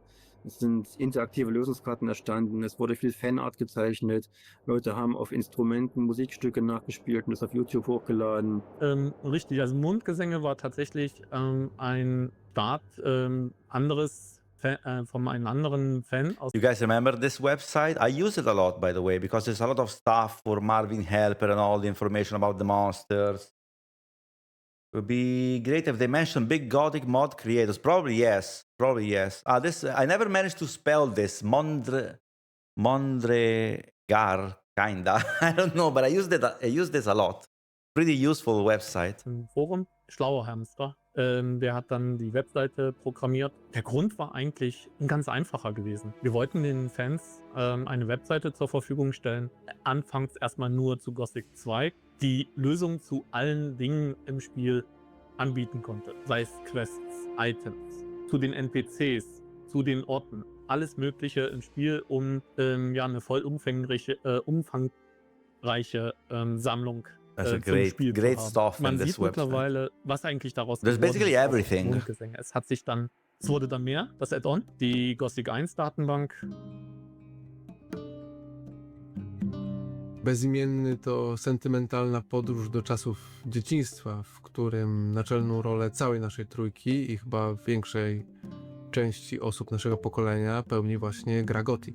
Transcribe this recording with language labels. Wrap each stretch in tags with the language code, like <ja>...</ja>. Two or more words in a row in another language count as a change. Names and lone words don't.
<de>Es sind interaktive Lösungskarten entstanden, es wurde viel Fanart gezeichnet, Leute haben auf Instrumenten Musikstücke nachgespielt und das auf YouTube hochgeladen. Richtig, also Mondgesänge war tatsächlich ein Start von einem anderen Fan aus.</de> <en>You guys remember this website? I use it a lot, by the way, because there's a lot of stuff for Marvin Helper and all the information about the monsters. Would be great if they mentioned big Gothic mod creators. Probably yes. Probably yes. This I never managed to spell this. Mondregar, kinda. I don't know, but I use this a lot. Pretty useful website.</en> <de>Im Forum, schlauer Hamster, der hat dann die Webseite programmiert. Der Grund war eigentlich ein ganz einfacher gewesen. Wir wollten den Fans eine Webseite zur Verfügung stellen. Anfangs erstmal nur zu Gothic 2, die Lösung zu allen Dingen im Spiel anbieten konnte. Sei es Quests, Items, zu den NPCs, zu den Orten. Alles Mögliche im Spiel, um ja, eine voll umfangreiche Sammlung</de> <en>That's a</en> <de>zum Spiel</de> <en>great</en> <de>zu haben.</de> <en>stuff</en> <de>Man</de> <en>in this</en> <de>sieht</de> <en>website.</en> <de>mittlerweile, was eigentlich daraus</de> <en>There's</en> <de>geworden</de> <en>basically</en> <de>ist, aus</de> <en>everything.</en> <de>Grundgesänge. Es wurde dann mehr, das Add-on, die Gothic 1 Datenbank.</de> <pl>Bezimienny to sentymentalna podróż do czasów dzieciństwa, w którym naczelną rolę całej naszej trójki i chyba większej części osób naszego pokolenia pełni właśnie gra Gothic.</pl>